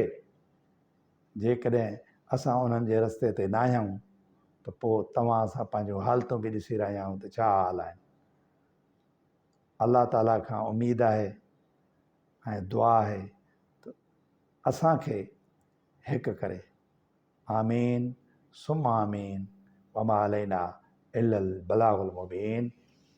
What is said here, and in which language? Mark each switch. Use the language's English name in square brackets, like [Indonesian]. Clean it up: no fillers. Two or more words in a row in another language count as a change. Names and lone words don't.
[Sindhi] जेकॾहिं असां उन्हनि जे रस्ते ते न आहियूं त पोइ तव्हां असां पंहिंजो हालतूं बि ॾिसी रहिया आहियूं त छा हाल आहिनि। अल्लाह ताला खां उमेदु आहे ऐं दुआ आहे त असांखे हिकु करे। [Arabic] آمين ثم آمين وما علينا إلا البلاغ المبين.